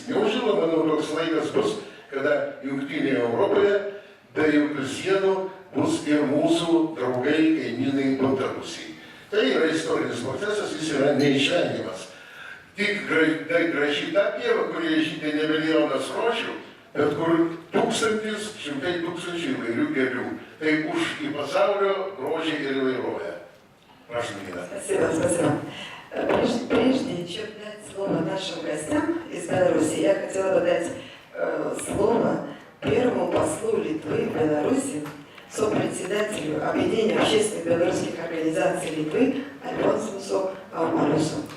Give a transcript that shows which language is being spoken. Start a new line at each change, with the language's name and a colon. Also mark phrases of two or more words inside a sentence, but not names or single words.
Lithuanian: Neužilgo, manau, toks laikas bus, kada jungtinėje Europoje be jokių sienų bus ir mūsų draugai, kaimynai Baltarusiai. Tai yra istorinis procesas, jis yra neišvengiamas. Tik graži ta pieva, kurie žydė ne milijonas rožių, bet kur tūkstantis, šimtai tūkstančių įvairių gėlių. Tai už į pasaulio grožį ir įvairovę.
Russian: Прошу, Нина. Спасибо. Прежде чем дать слово нашим гостям из Беларуси, я хотела бы дать слово первому послу Литвы в Беларуси, сопредседателю Объединения общественных белорусских организаций Литвы Альфонсу Аумарусу.